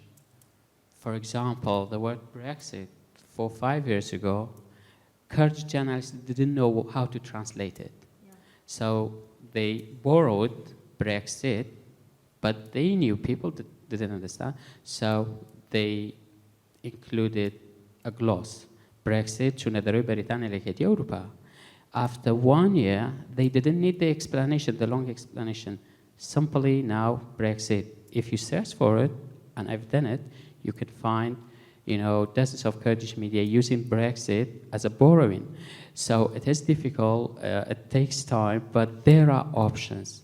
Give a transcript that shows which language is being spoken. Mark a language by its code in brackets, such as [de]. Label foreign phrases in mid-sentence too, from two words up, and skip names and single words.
[en] For example, the word Brexit, 4 or 5 years ago, Kurdish journalists didn't know how to translate it. Yeah. So they borrowed Brexit, but they knew people didn't understand, so they included a gloss. [ckb] Brexit چون اداره بریتانیا لکیتی اروپا. [en] After 1 year, they didn't need the explanation, the long explanation. Simply now, Brexit. If you search for it, and I've done it, you could find, dozens of Kurdish media using Brexit as a borrowing. So it is difficult, it takes time, but there are options.